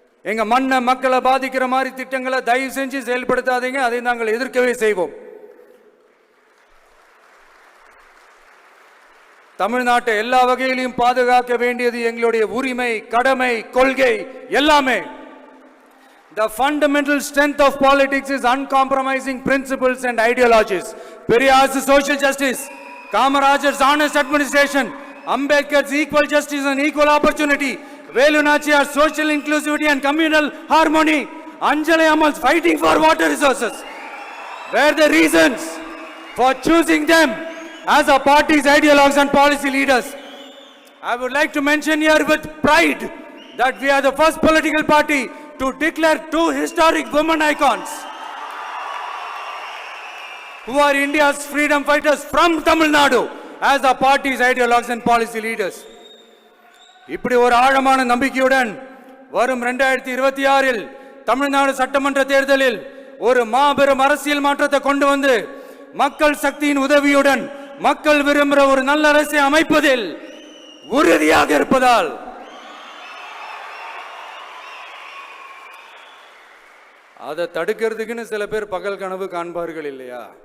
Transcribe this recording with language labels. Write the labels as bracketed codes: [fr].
[ta] எங்க மண்ணை மக்களை பாதிக்கிற மாதிரி திட்டங்களை தயவு செஞ்சு செயல்படுத்தாதீங்க, அதை நாங்கள் எதிர்க்கவே செய்வோம். தமிழ்நாட்டை எல்லா வகையிலும் பாதுகாக்க வேண்டியது எங்களுடைய உரிமை, கடமை, கொள்கை எல்லாமே. [en] The fundamental strength of politics is uncompromising principles and ideologies. Periyar's social justice, Kamarajar's honest administration, Ambedkar's equal justice and equal opportunity, Velu Nachiyar, social inclusivity and communal harmony. Anjali Amal's fighting for water resources. Where the reasons for choosing them as a party's ideologues and policy leaders. I would like to mention here with pride that we are the first political party to declare two historic women icons who are India's freedom fighters from Tamil Nadu as our party's ideologues and policy leaders. [ta] இப்படி ஒரு ஆழமான நம்பிக்கையுடன் வரும் 2026இல் தமிழ்நாடு சட்டமன்ற தேர்தலில் ஒரு மாபெரும் அரசியல் மாற்றத்தை கொண்டு வந்து மக்கள் சக்தியின் உதவியுடன் மக்கள் விரும்புகிற ஒரு நல்ல அரசை அமைப்பதில் உறுதியாக இருப்பதால் அதை தடுக்கிறதுக்குன்னு சில பேர் பகல் கனவு காண்பார்கள் இல்லையா?